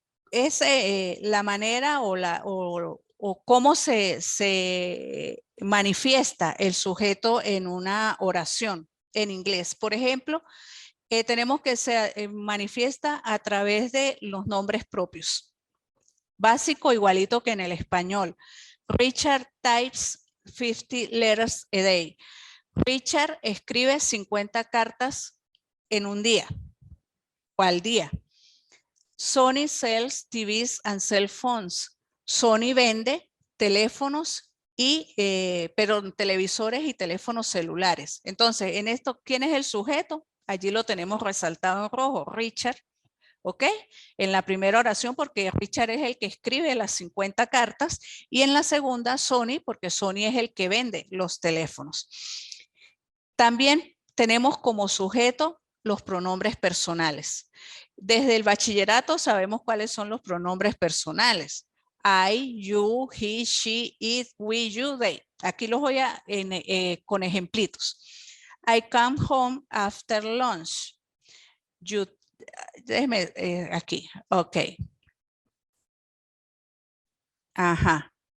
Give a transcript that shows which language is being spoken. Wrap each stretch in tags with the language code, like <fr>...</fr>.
<es>Es la manera o cómo se manifiesta el sujeto en una oración en inglés. Por ejemplo, tenemos que se manifiesta a través de los nombres propios. Básico, igualito que en el español.</es> <en>Richard types 50 letters a day.</en> <es>Richard escribe 50 cartas en un día o al día.</es> <en>Sony sells TVs and cell phones.</en> <es>Sony vende teléfonos pero televisores y teléfonos celulares. Entonces, en esto, ¿quién es el sujeto? Allí lo tenemos resaltado en rojo, Richard. ¿Ok? En la primera oración, porque Richard es el que escribe las 50 cartas, y en la segunda, Sony, porque Sony es el que vende los teléfonos. También tenemos como sujeto los pronombres personales. Desde el bachillerato sabemos cuáles son los pronombres personales.</es> <en>I, you, he, she, it, we, you, they.</en> <es>Aquí los voy a con ejemplitos.</es> <en>I come home after lunch. You,</en> <es>déjeme aquí,</es> <en>ok. Ajá.</en>